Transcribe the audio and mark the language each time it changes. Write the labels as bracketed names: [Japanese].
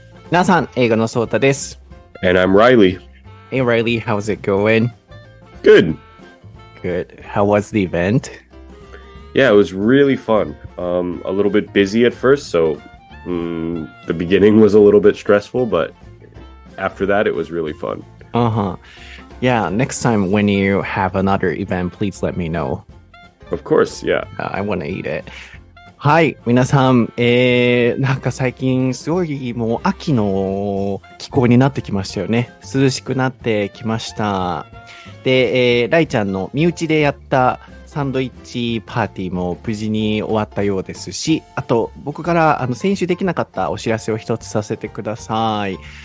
[Japanese] 皆さん、英語のソータです。 [English] And I'm Reilly. Hey Reilly, how's it going? Good. Good. How was the event? Yeah, it was really fun. A little bit busy at first, so the beginning was a little bit stressful, but after that, it was really fun. Yeah, next time when you have another event, please let me know. Of course, yeah. I want to eat it. [Japanese] はい、皆さん、なんか最近すごいもう秋の気候になってきましたよね。涼しくなってきました。で、ライちゃんの身内でやったサンドイッチパーティーも無事に終わったようですし、あと僕から先週できなかったお知らせを一つさせてください。